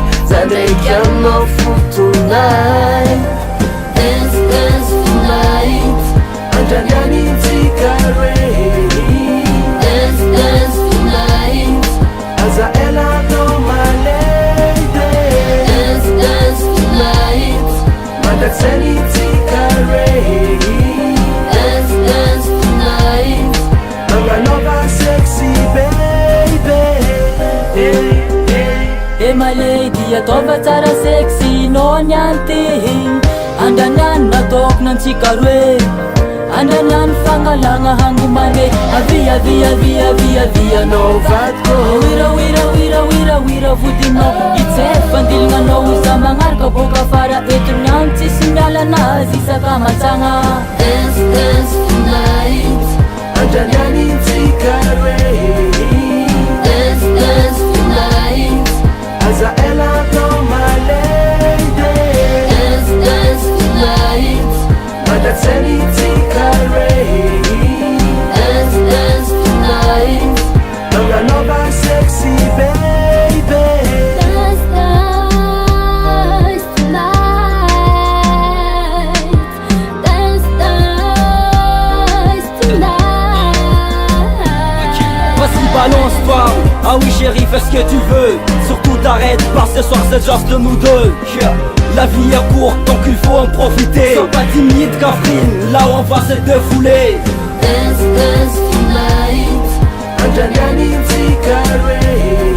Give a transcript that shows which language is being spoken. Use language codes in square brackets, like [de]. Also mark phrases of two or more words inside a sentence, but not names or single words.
[mg] Za ndraiky aminao fotonay [en] Dance tonight [mg] Andranianitsika re [en] Dance tonight [mg] Aza ela atao malady [en] Dance tonight [mg] Mandaksaniitsika re [en] Dance tonight [mg] Manganova [en] sexy baby my lady [mg] ataova tsara sexy no nianty Andraniany nataoko nantsika roe Andraniany fangalagna hangomane Avia no vadiko Wira vodinao Itsefa andilignanao Za magnaraka boka fara etroniany Tsisy miala anazy isaka matsagna [en] Dance tonight [mg] Andranianitsika re [en] Dance tonight [mg] Aza ela atao malady [en] Dance tonight [mg] Mandaksaniitsika re [en] Dance tonight [mg] Manganova [en] sexy baby Dance tonight [fr] Vas-y balance-toi, ah oui chérie fais ce que tu veux. Surtout t'arrête pas, ce soir c'est juste nous deux. La vie est courte donc il faut en profiter. Sois pas timide Catherine, là on va se défouler. [en] Dance tonight [mg] Andranianitsika re